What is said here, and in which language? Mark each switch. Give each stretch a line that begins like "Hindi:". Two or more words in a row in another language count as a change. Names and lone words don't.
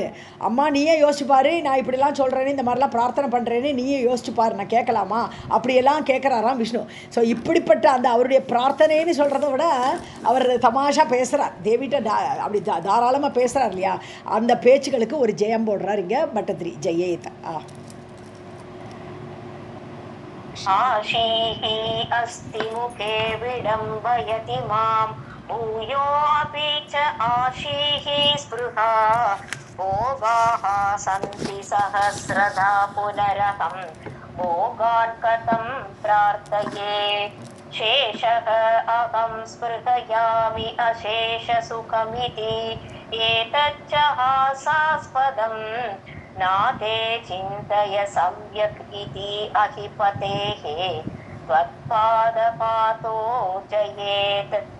Tamil: அம்மா நீயே யோசிச்சுப்பார், நான் இப்படிலாம் சொல்கிறேன்னு, இந்த மாதிரிலாம் பிரார்த்தனை பண்ணுறேன்னு நீயே யோசிச்சுப்பார், நான் கேட்கலாமா அப்படியெல்லாம் கேட்குறாராம் விஷ்ணு. ஸோ இப்படிப்பட்ட அந்த அவருடைய பிரார்த்தனைன்னு சொல்கிறத விட அவர் தமாஷா பேசுகிறார், தேவிட்ட அப்படி தாராளமாக பேசுகிறார் இல்லையா? அந்த பேச்சுகளுக்கு ஒரு ஜெயம் போடுறார் இங்கே பட்டத்திரி. ஜெயேத
Sanskrit: आशीहि अस्ति मुखे विडम्बयति मां भूयोऽपि च आशीहि स्पृहा भोगाः सन्ति सहस्रधा पुनरहं भोगान् कथं प्रार्थये शेषः अहं स्पृहयामि अशेषसुखमिति एतच्च हासास्पदम् नाते चिन्तय सम्यक् इति अहिपतेः त्वत्पादपातो जयेत्